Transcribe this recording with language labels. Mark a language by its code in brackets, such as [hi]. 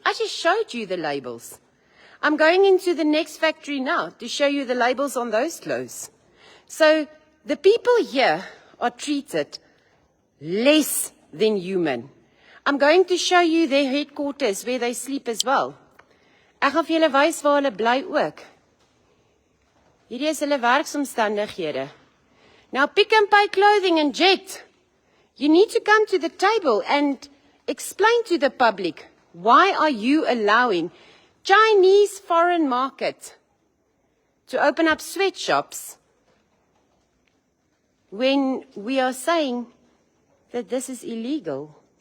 [en] I just showed you the labels. I'm going into the next factory now to show you the labels on those clothes. So the people here are treated less than human. I'm going to show you their headquarters where they sleep as well. [af] Ek gaan vir julle wys waar hulle bly ook. Hierdie is hulle werksomstandighede. [en] Now Pick n Pay Clothing and Jet, you need to come to the table and explain to the public, why are you allowing Chinese foreign market to open up sweatshops when we are saying that this is illegal?